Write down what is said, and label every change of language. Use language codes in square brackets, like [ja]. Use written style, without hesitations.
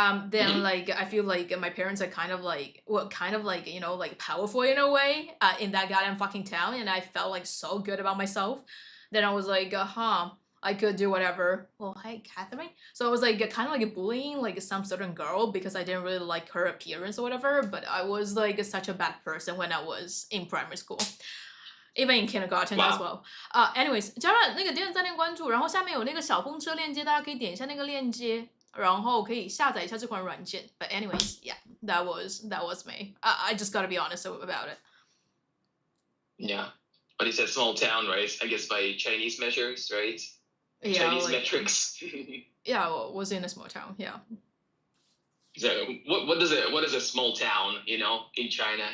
[en] Then like I feel like my parents are kind of like like powerful in a way in that goddamn fucking town, and I felt like so good about myself. Then I was like, I could do whatever. Well, hey, Catherine. So I was like kind of like bullying like some certain girl because I didn't really like her appearance or whatever. But I was like such a bad person when I was in primary school. Even in kindergarten as well. [zh] Anyways，加入那个点赞、关注，然后下面有那个小风车链接，大家可以点一下那个链接，然后可以下载一下这款软件。 [en] But anyways, yeah, that was me. I just gotta be honest about it. Yeah, but it's a small town, right? I guess by Chinese measures, right? Yeah, Chinese metrics. Yeah, well, was in a small town. Yeah. So what is a small town, in China?